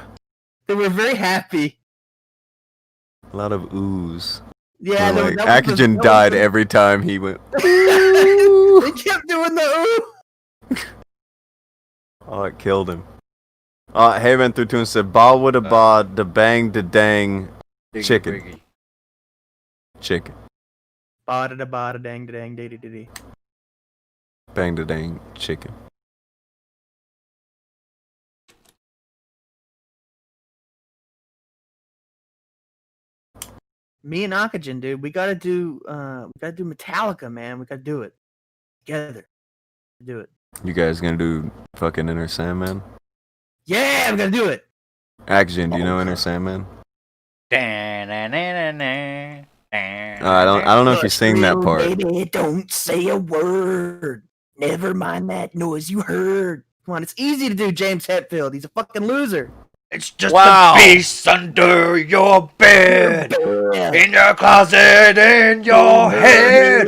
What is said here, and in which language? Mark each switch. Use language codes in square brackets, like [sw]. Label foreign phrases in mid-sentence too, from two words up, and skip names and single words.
[en] They were very happy. A lot of ooze. Yeah, Where, like, that was Akujin died every time he went. They kept doing the ooh. Oh, it killed him. Hey, went through two and said, "Ba woulda ba, da bang, da dang, Diggy chicken, Briggy. chicken, Ba da ba da dang da dang da da da. bang, da dang, chicken." Me and Akujin, dude, we gotta do Metallica, man. We gotta do it together. Do it. You guys gonna do fucking Inner Sandman? Yeah, I'm gonna do it. Akujin, do you know Inner Sandman? Da-na-na-na-na. I don't know if you sing that part. Baby, don't say a word. Never mind that noise you heard. Come on, it's easy to do James Hetfield. He's a fucking loser. It's just Wow. a beast under your bed, Yeah. in your closet, in your head,